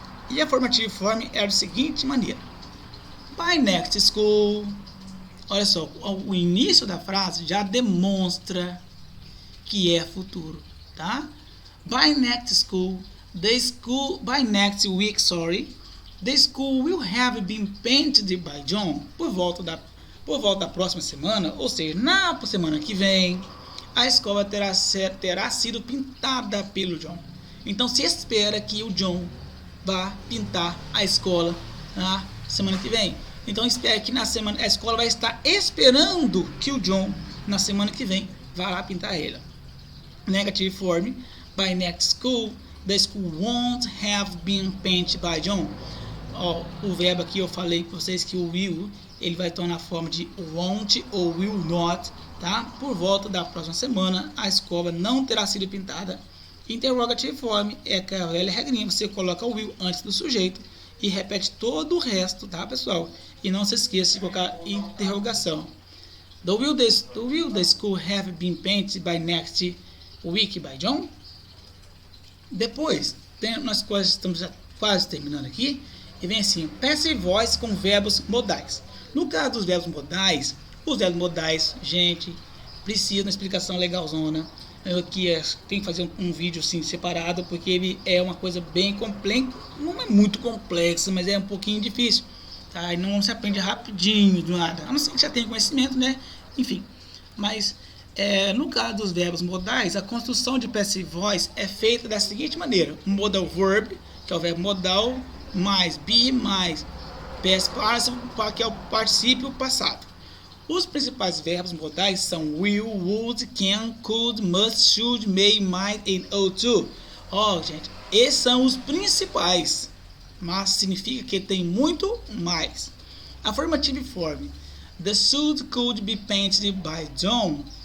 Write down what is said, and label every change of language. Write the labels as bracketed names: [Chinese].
[Portuguese] E a formative form é da seguinte maneira: [English] by next school. [Portuguese] Olha só, o início da frase já demonstra que é futuro, tá? [English] By next school, by next week, the school will have been painted by John. [Portuguese] Por volta da próxima semana, ou seja, na semana que vem, a escola terá sido pintada pelo John. Então se espera que o John vá pintar a escola na semana que vem. Então espera que na semana a escola vai estar esperando que o John na semana que vem vá lá pintar ela. [English] Negative form, by next school, the school won't have been painted by John. [Portuguese] Ó, o verbo aqui eu falei para vocês que o will ele vai estar na forma de won't ou will not, tá? Por volta da próxima semana a escola não terá sido pintada. Interrogative form é aquela velha regrinha, você coloca o will antes do sujeito e repete todo o resto, tá, pessoal? E não se esqueça de colocar interrogação. [English] Will the school have been painted by next week by John? [Portuguese] Depois, nós estamos já quase terminando aqui. E vem assim, passive voice com verbos modais. No caso dos verbos modais, os verbos modais, gente, precisa de uma explicação legalzona. Tem que fazer um vídeo assim separado, porque ele é uma coisa bem complexa, não é muito complexa, mas é um pouquinho difícil, tá? E não se aprende rapidinho do nada, a não ser que já tenha conhecimento, né? Enfim, mas no caso dos verbos modais, a construção de passive voice é feita da seguinte maneira: modal verb, que é o verbo modal, mais be, mais past participle, que é o particípio passado. Os principais verbos modais são will, would, can, could, must, should, may, might and ought to. Ó, gente, esses são os principais, mas significa que tem muito mais. [English] Affirmative form. The should could be painted by John.